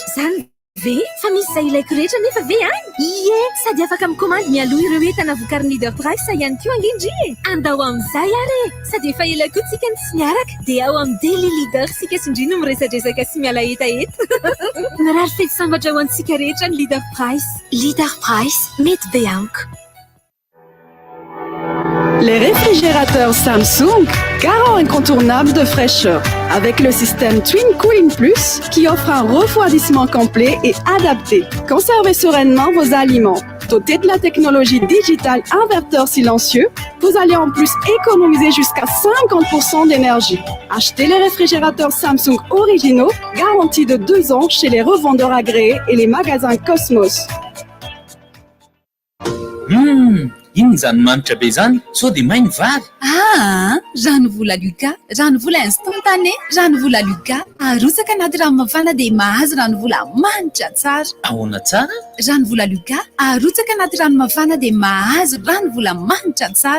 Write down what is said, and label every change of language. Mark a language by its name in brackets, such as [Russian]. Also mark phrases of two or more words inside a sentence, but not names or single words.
[Malagasy] Zany ve fa misy izay ilaiko rehetra nefa ve any? Ie, sady afaka mikomandy mialoha ireo entana vokarin'ny Leader Price ihany koa angendry. Andao amin'izay ary sady efa ela koa tsika ny tsy miaraka dia ao amin'ny Daily Leader sika sindry no miresadresaka sy miala etaeta. Mirary fety sambatra ho antsika rehetra ny Leader Price. Leader Price, mety be amiko. [French] Les réfrigérateurs Samsung, garant incontournable de fraîcheur, avec le système Twin Cooling Plus qui offre un refroidissement complet et adapté. Conservez sereinement vos aliments. Doté de la technologie digitale inverteur silencieux, vous allez en plus économiser jusqu'à 50% d'énergie. Achetez les réfrigérateurs Samsung originaux, garantis de 2 ans chez les revendeurs agréés et les magasins Cosmos. [Malagasy] Ino zany manitra be zany sao dia mainy vary Rano vola Luca, rano vola instantané, rano vola Luca. Arotsaka anaty rano mafana dia mahazo rano vola manitra tsara. Ahoana tsara? Rano vola Luca, arotsaka anaty rano mafana dia mahazo rano vola manitra tsara.